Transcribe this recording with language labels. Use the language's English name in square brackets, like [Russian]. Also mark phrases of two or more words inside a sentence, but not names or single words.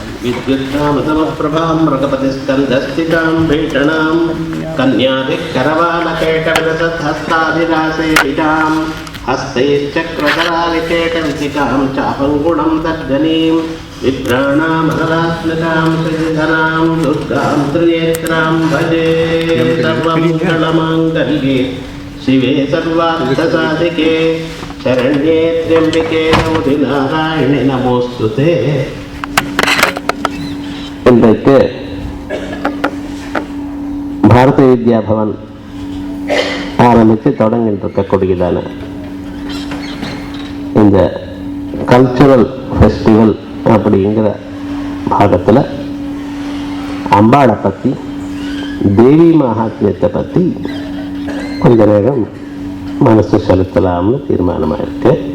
[Sanskrit] विद्युत्नामसमप्रभां मृगपतिस्कन्धस्थितां भीषणां कन्याभिकरवालकेटविलसत्हस्ताभिरासेवितां हस्तैश्चक्रधराविकेटविसिकां चापङ्गुणं तर्जनीं विभ्राणामरलात्मकां श्रीधरां दुर्गां त्रिनेत्रां भजे सर्वमङ्गलमाङ्गल्ये शिवे सर्वार्थसाधिके शरण्ये त्र्यम्बिके गौरि नारायणे नमोऽस्तुते. [Tamil] இன்றைக்கு பாரதிய வித்யா பவன் ஆரம்பித்து தொடங்கிட்டு இருக்கக்கூடியதான இந்த [English] cultural festival [Tamil] அப்படிங்கிற பாகத்தில் அம்பாளை பற்றி, தேவி மகாத்மியத்தை பற்றி கொஞ்ச நேரம் மனசு செலுத்தலாம்னு தீர்மானமாக இருக்கு.